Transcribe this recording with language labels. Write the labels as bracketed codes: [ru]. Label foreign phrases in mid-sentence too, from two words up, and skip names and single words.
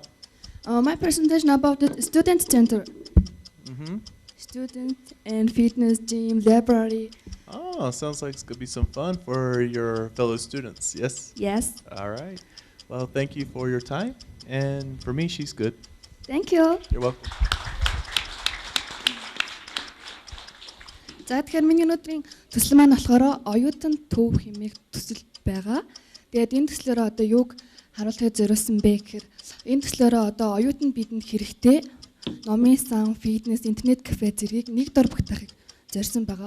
[en] My presentation about the student center, Mm-hmm. student and fitness gym, library. Oh, sounds like it's going to be some fun for your fellow students. Yes? Yes. All right. Well, thank you for your time. And for me, she's good. Thank you. You're welcome. [mn] За тэгэхээр миний өнөөдрийн төсөл маань болохоор оюутан төв хэмээх төсөл байгаа. Тэгээд энэ төслөөрөө одоо юуг харуулахыг зориулсан бэ гэхээр энэ төслөөрөө одоо оюутан бидэнд хэрэгтэй номын сан, фитнес, интернет кафе зэргийг нэг дор багтаахыг зорьсон байгаа.